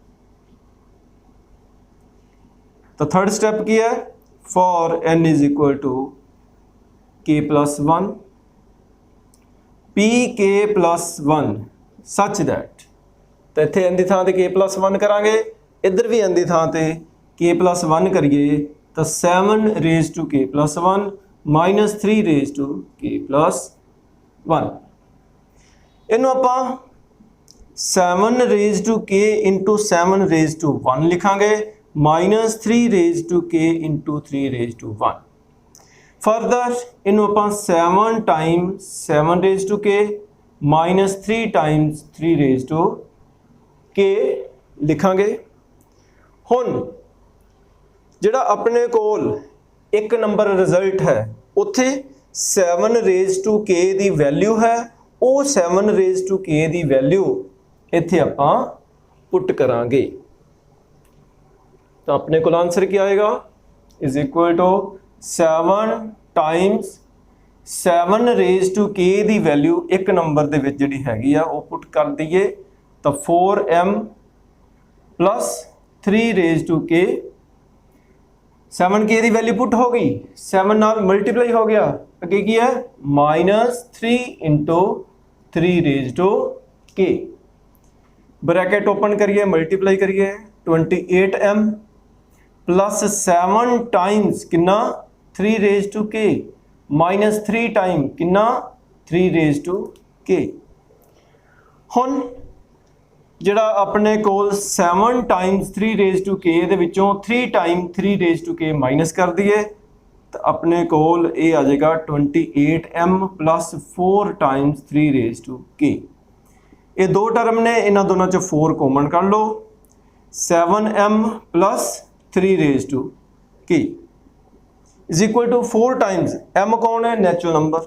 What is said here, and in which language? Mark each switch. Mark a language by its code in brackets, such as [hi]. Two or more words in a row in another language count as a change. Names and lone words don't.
[en] तो third step [pa] ਕੀ ਹੈ [en] for n is equal to k plus 1 pk plus 1 such that [pa] ਤੋ ਇੱਥੇ n ਦੀ ਥਾਂ ਤੇ [en] k plus 1 [pa] ਕਰਾਂਗੇ, ਇਧਰ ਭੀ n ਦੀ ਥਾਂ ਤੇ [en] k plus 1 [pa] ਕਰੀਏ ਤੋ [en] 7 raised to k plus 1 minus 3 raised to k plus 1। [pa] ਇਨੂੰ ਆਪਾਂ [en] 7 raised to k into 7 raised to 1 लिखांगे minus 3 raised to k into 3 raised to 1। फर्दर [pa] ਇਨੂੰ ਆਪਾਂ [en] 7 times 7 raised to k minus 3 times 3 raised to k लिखांगे। [pa] ਹੁਣ ਜਿਹੜਾ ਅਪਣੇ ਕੋਲ ਇੱਕ [en] number result [pa] ਹੈ ਉੱਥੇ [en] 7 raised to k [pa] ਦੀ ਵੈਲਯੂ ਹੈ, ਵੋ [en] 7 raised to k [pa] ਦੀ ਵੈਲਯੂ ਇੱਥੇ ਆਪਾਂ ਪੁੱਟ ਕਰਾਂਗੇ [hi] तो अपने को आंसर क्या आएगा [en] is equal to 7 times 7 raised to k [pa] ਦੀ ਵੈਲਯੂ ਇੱਕ ਨੰਬਰ ਦੇ ਵਿੱਚ ਜਿਹੜੀ ਹੈਗੀ ਆ ਵੋ ਪੁੱਟ ਕਰ ਦਈਏ ਤੋ [en] 4m plus 3 raised to k 7k [pa] ਦੀ ਵੈਲਯੂ ਪੁੱਟ ਹੋ ਗਈ, 7 ਨਾਲ ਮਲਟੀਪਲਾਈ ਹੋ ਗਿਆ, ਅੱਗੇ ਕੀ ਹੈ [en] minus 3 into 3 raised to k. bracket open [pa] ਕਰੀਏ ਮਲਟੀਪਲਾਈ ਕਰੀਏ [en] 28m plus 7 times कितना 3 raised to k minus 3 time कितना 3 raised to k। [pa] ਹੁਣ ਜਿਹੜਾ ਅਪਣੇ ਕੋਲ [en] 7 times 3 raised to k [pa] ਦੇ ਵਿਚੋਂ [en] 3 time 3 raised to k minus [pa] ਕਰ ਦਿਏ ਤੋ ਅਪਣੇ ਕੋਲ ਯੇ ਆ ਜਾਏਗਾ [en] 28m plus 4 times 3 raised to k. [pa] ਯੇ ਦੋ ਟਰਮ ਨੇ, ਇਨ੍ਹਾਂ ਦੋਨੋਂ ਚ 4 ਕਾਮਨ ਕਰ ਲੋ [en] 7m plus 3 raise to k is equal to 4 times m [pa] ਕੌਣ ਹੈ [en] natural number